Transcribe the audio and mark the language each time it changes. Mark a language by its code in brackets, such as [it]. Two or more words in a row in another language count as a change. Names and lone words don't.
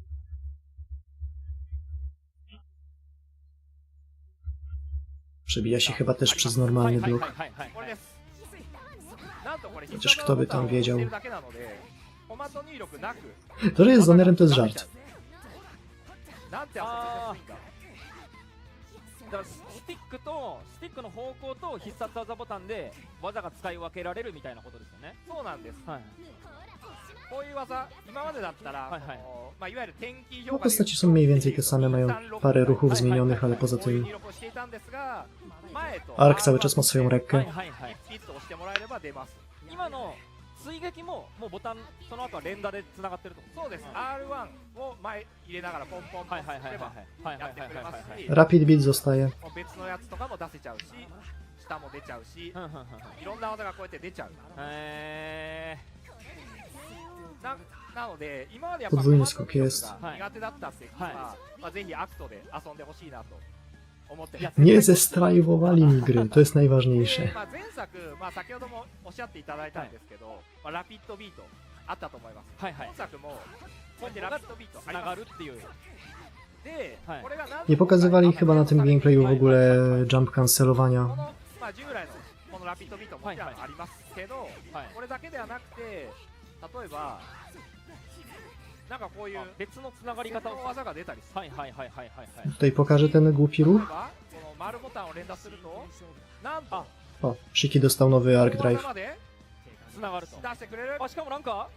[pl] Przebija się chyba też przez normalny blok. Chociaż kto by tam wiedział. To, że jest zonerem, to jest żart. [ja] スティックの方向と必殺技ボタンで技が使い分けられるみたいなことですよね。そうなんです。はい。こういう技、今までだったら、いわゆる天気評価 [pl] Postaci są mniej więcej te same, mają parę ruchów zmienionych, ale poza tym Ark cały czas ma swoją rekkę. [ja] 今の追撃ももうボタンその後は連打で繋がってると。そうです。R1 を前入れながらポンポンとやってくれますし、 [pl] Rapid Beat zostaje. [ja] 別のやつとかも出せちゃうし、下も出ちゃうし、いろんな技がこうやって出ちゃう。なので今までやっぱ [pl] Podwójny skok jest. [ja] 苦手だったっていうか、ぜひアクトで遊んでほしいなと。 [pl] Nie zestrajwowali mi gry, to jest najważniejsze. [ja] 前作、先ほどもおっしゃっていただいたんですけど、ラピッドビートあったと思います。今作もこうやってラピッドビートつながるっていう。で、これがなん [pl] Nie pokazywali chyba na tym gameplayu w ogóle jump cancelowania. [ja] 従来のこのラピッドビートももちろんありますけど、これだけではなくて、例えばなんかこういう別のつながり方を技が出たりする。はいはいはいはいはいはい。 [pl] Tutaj pokażę ten głupi [ja] 例え [pl] ruch. [ja] ばこの丸ボタンを連打するとなんと [pl] O, Shiki dostał nowy [ja] 大 [pl] Archetype. [ja] 技までつながると出してくれる。あ、しかもなんか